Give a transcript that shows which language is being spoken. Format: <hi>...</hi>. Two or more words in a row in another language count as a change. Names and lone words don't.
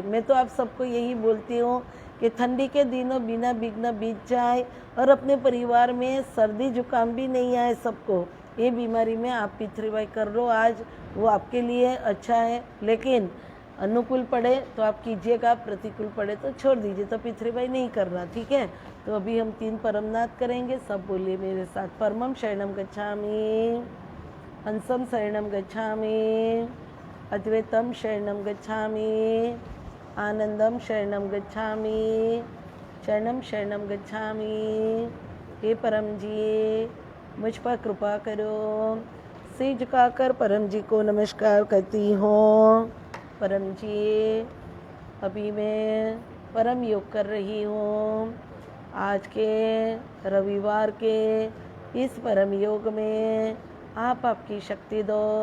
<hi>मैं तो आप सबको यही बोलती हूँ कि ठंडी के दिनों बिना विघ्न बीत जाए और अपने परिवार में सर्दी जुकाम भी नहीं आए सबको। ये बीमारी में आप पितृवाई कर लो आज, वो आपके लिए अच्छा है। लेकिन अनुकूल पड़े तो आप कीजिएगा, प्रतिकूल पड़े तो छोड़ दीजिए, तो पितृवाई नहीं करना, ठीक है। तो अभी हम 3 परमनाद करेंगे। सब बोलिए मेरे साथ।</hi> <sa>परमम शरणम गच्छामि, हंसम शरणम गच्छामि, अद्वैतम शरणम गच्छामि, आनंदम शरणम गच्छामि, शरणम शरणम गच्छामि।</sa> <hi>हे परम जी, मुझ पर कृपा करो। सिर झुकाकर परम जी को नमस्कार करती हूँ। परम जी, अभी मैं परम योग कर रही हूँ। आज के रविवार के इस परम योग में आप आपकी शक्ति दो।</hi>